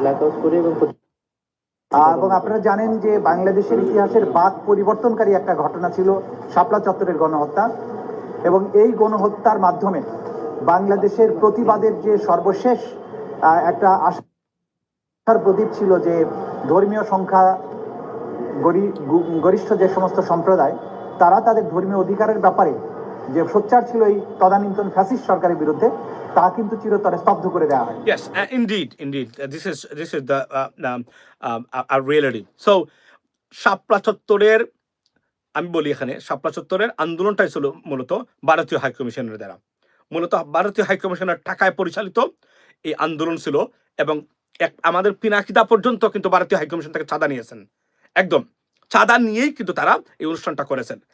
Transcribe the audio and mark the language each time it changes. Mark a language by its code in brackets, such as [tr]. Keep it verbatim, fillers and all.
[bn] Blackout করে এবং আহ, এবং আপনারা জানেন যে বাংলাদেশের ইতিহাসের বাক পরিবর্তনকারী একটা ঘটনা ছিল শাপলা চত্বরের গণহত্যা, এবং এই গণহত্যার মাধ্যমে বাংলাদেশের প্রতিবাদের যে সর্বশেষ আহ, একটা আশার প্রদীপ ছিল যে ধর্মীয় সংখ্যা গরি- গু- গরিষ্ঠ যে সমস্ত সম্প্রদায়, তারা তাদের ধর্মীয় অধিকারের ব্যাপারে যে সোচ্চার ছিল এই তদানীন্তন ফ্যাসিস্ট সরকারের বিরুদ্ধে, তা কিন্তু চিরতরে স্তব্ধ করে দেওয়া হয়। [en] Yes, uh, indeed, indeed. Uh, this is this is the uh, um, um, a, a reality. [bn] So, শাপলা চত্বরের আমি বলি এখানে শাপলা চত্বরের আন্দোলনটাই ছিল মূলত ভারতীয় হাইকমিশনের দ্বারা, মূলত ভারতীয় হাইকমিশনের টাকায় পরিচালিত এই আন্দোলন ছিল। এবং এক আমাদের পিনাকিদা পর্যন্ত কিন্তু ভারতীয় হাইকমিশন থেকে চাঁদা নিয়েছেন, একদম চাঁদা নিয়েই কিন্তু তারা এই অনুষ্ঠানটা করেছেন।